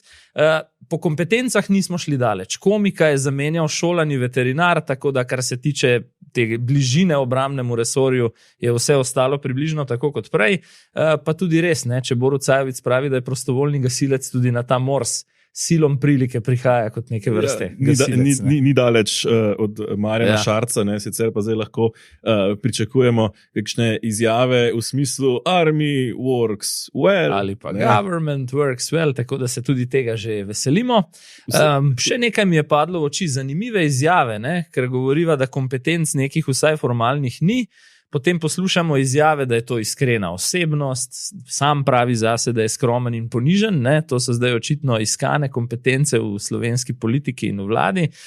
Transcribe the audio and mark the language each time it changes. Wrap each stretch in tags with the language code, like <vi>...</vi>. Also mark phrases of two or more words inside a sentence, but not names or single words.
<sl>Po kompetencah nismo šli daleč. Komika je zamenjal šolani veterinar, tako da kar se tiče te bližine obrambnemu resorju, je vse ostalo približno tako kot prej. Pa tudi res, ne? Če Borut Sajovic pravi, da je prostovoljni gasilec, tudi na ta Mors</sl> <hr>silom prilike</hr> <sl>prihaja kot neke vrste gasilec. Ni daleč od Marjana Šarca, ne? Sicer pa zdaj lahko pričakujemo kakšne izjave v smislu</sl> <en>army works well.</en> <sl>Ali pa</sl> <en>government works well,</en> <sl>tako da se tudi tega že veselimo. Še nekaj mi je padlo v oči, zanimive izjave, ne? Ker govoriva, da kompetenc nekih vsaj formalnih ni. Potem poslušamo izjave, da je to iskrena osebnost, sam pravi zase, da je skromen in ponižen. Ne? To so zdaj očitno iskane kompetence v slovenski politiki in v vladi.</sl>